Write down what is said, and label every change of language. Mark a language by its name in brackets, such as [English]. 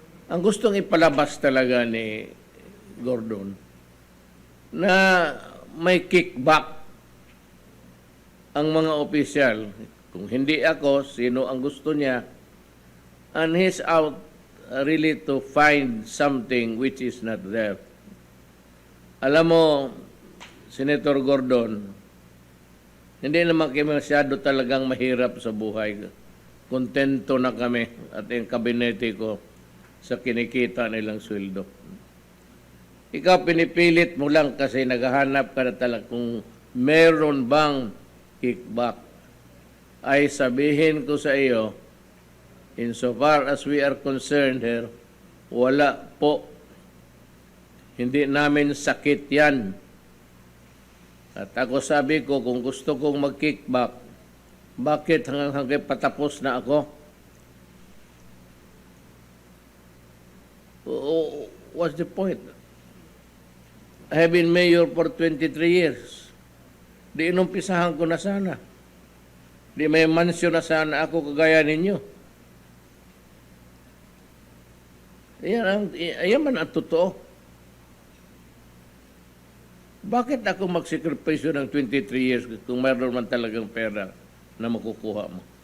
[Filipino] Ang gustong ipalabas talaga ni Gordon na may kickback ang mga opisyal. Kung hindi ako, sino ang gusto niya? [English] And he's out really to find something which is not there. [Filipino] Alam mo, Senator Gordon, hindi naman kami masyado talagang mahirap sa buhay. Kontento na kami at yung kabinete ko sa kinikita nilang sweldo. Ikaw pinipilit mo lang kasi naghahanap ka na talaga kung meron bang kickback. Ay sabihin ko sa iyo, [English] insofar as we are concerned here, [Filipino] wala po. Hindi namin sakit yan. At ako sabi ko, kung gusto kong mag-kickback, bakit hanggang patapos na ako? [English] What's the point? I have been mayor for 23 years. [Filipino] Di inumpisahan ko na sana. Di may mansyon na sana ako kagaya ninyo. Ayan man ang totoo. Bakit ako magsikripisyo ng 23 years kung mayroon man talagang pera na makukuha mo?